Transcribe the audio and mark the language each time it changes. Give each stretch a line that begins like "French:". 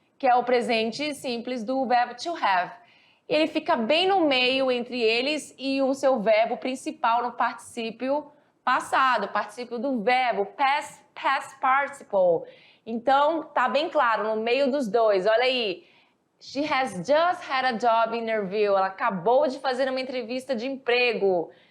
Portuguese: Que é o presente simples do verbo to have. Ele fica bem no meio entre eles e o seu verbo principal no particípio passado, particípio do verbo, past participle. Então, tá bem claro, no meio dos dois. Olha aí.
English: She has just had a job interview.
Portuguese: Ela acabou de fazer uma entrevista de emprego.